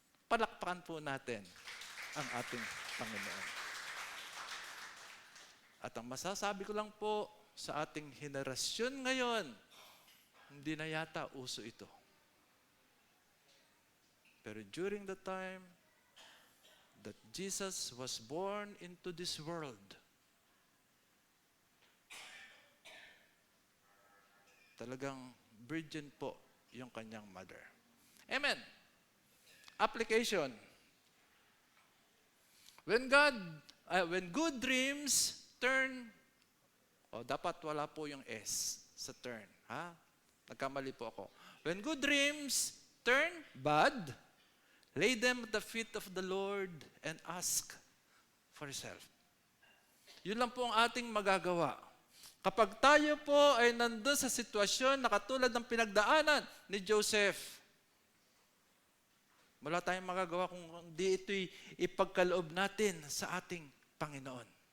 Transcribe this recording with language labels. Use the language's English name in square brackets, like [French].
[Filipino] Palakpakan po natin ang ating Panginoon. At ang masasabi ko lang po sa ating henerasyon ngayon, hindi na yata uso ito. [English] Pero during the time that Jesus was born into this world, [Filipino] talagang virgin po yung kanyang [English] mother. Amen. Application. When good dreams turn, [Filipino] dapat wala po yung S sa turn. Ha? Nagkamali po ako. [English] When good dreams turn bad, lay them at the feet of the Lord and ask for yourself. [Filipino] Yun lang po ang ating magagawa. Kapag tayo po ay nandun sa sitwasyon na katulad ng pinagdaanan ni Joseph, wala tayong magagawa kung hindi ito'y ipagkaloob natin sa ating Panginoon.